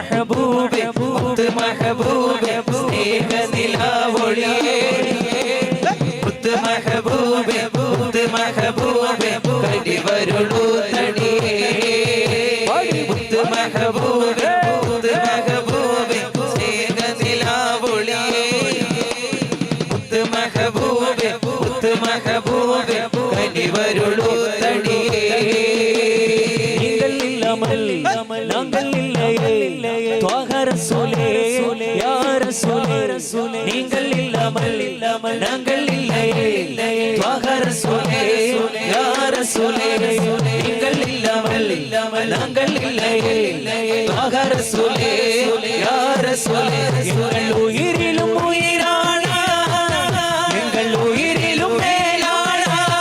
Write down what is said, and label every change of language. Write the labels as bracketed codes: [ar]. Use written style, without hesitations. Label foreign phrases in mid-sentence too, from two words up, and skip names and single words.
[ml] മെഹബൂബ് സ്നേഹനിലാവൊളിയേ മുത്ത് മെഹബൂബ് കടിവരുളൂ തടിയേ മുത്ത് മെഹബൂബ് സ്നേഹനിലാവൊളിയേ മുത്ത് മെഹബൂബ് കടിവരുളൂ തടിയേ [ta] நாங்கள் இல்லையே துவாக ரசூலே யா ரசூலே நீங்கள் இல்லாமல் நாங்கள் இல்லையே துவாக ரசூலே யா ரசூலே நீங்கள் இல்லாமல் நாங்கள் இல்லையே துவாக ரசூலே யா ரசூலே எங்கள் உயிரிலும் உயிரான எங்கள் உயிரிலும் மேலான